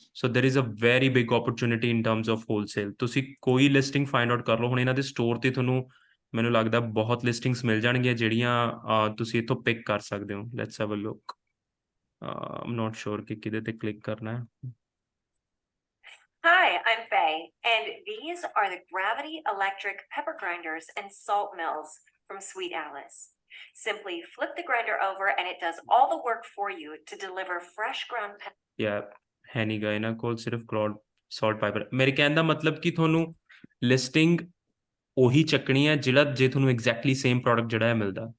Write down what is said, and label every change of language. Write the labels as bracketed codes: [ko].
[en] So there is a very big opportunity in terms of wholesale. [pa] ਤੁਸੀਂ ਕੋਈ listing find out ਕਰ ਲਓ, ਹੁਣ ਇਹਨਾਂ ਦੇ ਸਟੋਰ ਤੇ ਤੁਹਾਨੂੰ ਮੈਨੂੰ ਲੱਗਦਾ ਬਹੁਤ ਲਿਸਟਿੰਗਸ ਮਿਲ ਜਾਣਗੀਆਂ ਜਿਹੜੀਆਂ ਤੁਸੀਂ ਇੱਥੋਂ ਪਿਕ ਕਰ ਸਕਦੇ ਹੋ। [en] let's have a look, I'm not sure [pa] ਕਿ ਕਿਹਦੇ ਤੇ ਕਲਿੱਕ ਕਰਨਾ ਹੈ। [en] Hi, I'm Faye, and these are the Gravity Electric pepper grinders and salt mills from Sweet Alice. Simply flip the grinder over and it does all the work for you to deliver fresh ground pepper. [pa] ਯਾ ਹੈ ਨਹੀਂ ਗਾ ਇਹਨਾਂ ਕੋਲ, ਸਿਰਫ Claude salt piper. ਮੇਰੇ ਕਹਿਣ ਦਾ ਮਤਲਬ ਕਿ ਤੁਹਾਨੂੰ ਲਿਸਟਿੰਗ ਉਹੀ ਚੱਕਣੀ ਹੈ ਜਿਹੜਾ, ਜੇ ਤੁਹਾਨੂੰ ਐਗਜ਼ੈਕਟਲੀ ਸੇਮ ਪ੍ਰੋਡਕਟ ਜਿਹੜਾ ਹੈ ਮਿਲਦਾ।